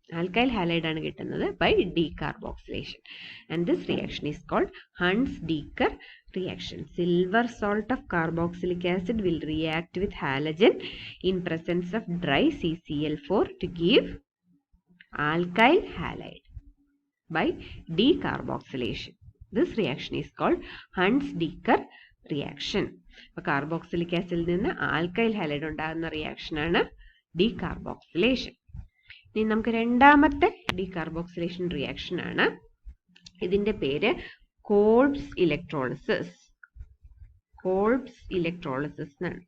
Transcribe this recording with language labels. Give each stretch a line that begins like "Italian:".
Malayalam: Alkyl halide ആണ് കിട്ടുന്നത്
English: By decarboxylation. And this reaction is called Hunsdiecker reaction. Silver salt of carboxylic acid will react with halogen in presence of dry CCl4 to give alkyl halide by decarboxylation. This reaction is called Hunt's-Decker reaction.
Malayalam: അപ്പോൾ carboxylic ആസിഡിൽ നിന്ന് alkyl halide ഉണ്ടാകുന്ന റിയാക്ഷനാണ് decarboxylation. ഇനി നമുക്ക് രണ്ടാമത്തെ decarboxylation റിയാക്ഷനാണ്. ഇതിൻ്റെ പേര് Kolbe's electrolysis. Kolbe's electrolysis എന്നാണ്.